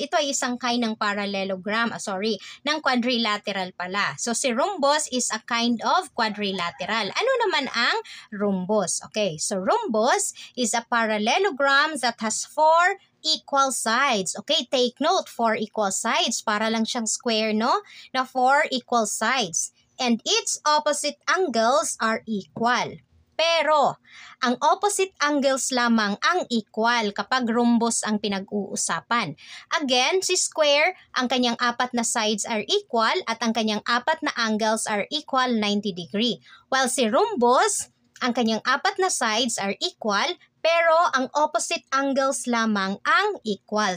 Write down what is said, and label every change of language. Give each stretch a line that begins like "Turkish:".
Filipino: Ito ay isang kind ng parallelogram, ng quadrilateral pala.
English: So, si rhombus is a kind of quadrilateral.
Filipino: Ano naman ang rhombus?
English: Okay, so rhombus is a parallelogram that has 4 equal sides. Okay, take note, 4 equal sides.
Filipino: Para lang siyang square, no?
English: Na 4 equal sides. And its opposite angles are equal.
Filipino: Pero, ang opposite angles lamang ang equal kapag rhombus ang pinag-uusapan. Again, si square, ang kanyang apat na sides are equal at ang kanyang apat na angles
English: are equal 90 degree.
Filipino: While si rhombus, ang kanyang apat na sides
English: are equal,
Filipino: pero ang opposite angles lamang ang equal.